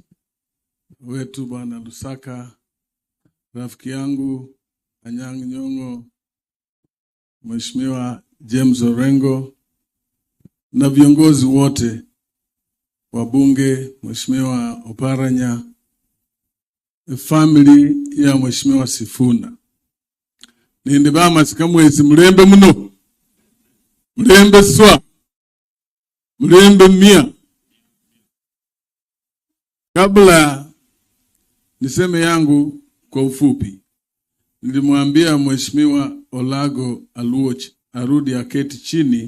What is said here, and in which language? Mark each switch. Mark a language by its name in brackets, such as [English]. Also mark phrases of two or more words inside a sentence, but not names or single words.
[Swahili] wetu Bwana Lusaka, rafiki yangu Anyang' Nyong'o, Mheshimiwa James Orengo na viongozi wote wa bunge, Mheshimiwa Oparanya, family ya Mheshimiwa Sifuna. [Luyia] Ninde ba masikamwezi mlembe muno. Mlembe swa. Mlembe mia. [Swahili] Kabla niseme yangu kwa ufupi, nilimwambia Mheshimiwa Olago Aluoch arudi aketi chini.